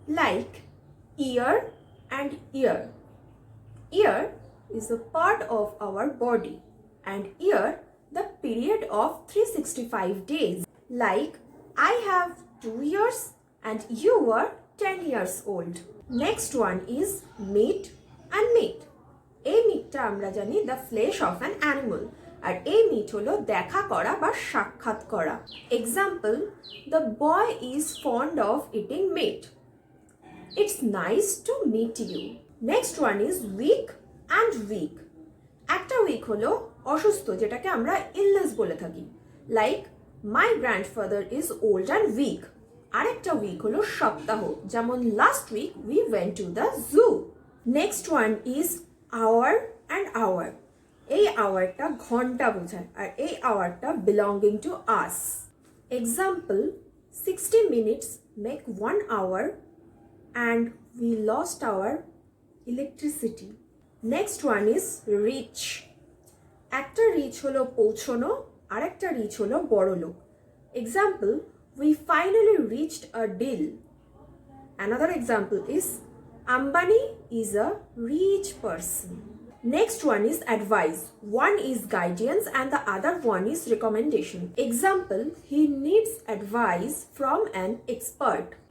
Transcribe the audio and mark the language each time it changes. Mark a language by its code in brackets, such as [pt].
[en] Like ear and ear. Ear is a part of our body and ear the period of 365 days. Like I have 2 years and you are 10 years old. Next one is meat and meat. [bn] এই মিটটা আমরা জানি [en] the flesh of an animal, [bn] আর এই meet হলো দেখা করা বা সাক্ষাৎ করা। [en] Example, the boy is fond of eating meat. It's nice to meet you. Next one is weak and week. [bn] একটা উইক হলো অসুস্থ, যেটাকে আমরা ইলনেস বলে থাকি। [en] Like my grandfather is old and weak. [bn] আরেকটা উইক হলো সপ্তাহ, যেমন [en] Last week we went to the zoo. Next one is hour and our. [bn] এই আওয়ারটা ঘন্টা বোঝায় আর এই আওয়ারটা [en] Belonging to us. Example, 60 minutes make 1 hour and we lost our electricity. Next one is reach. [bn] একটা rich হলো পৌঁছনো আর একটা রিচ হলো বড়লোক। [en] Example, we finally reached a deal. Another example is Ambani is a rich person. Next one is advice. One is guidance and the other one is recommendation. Example, he needs advice from an expert.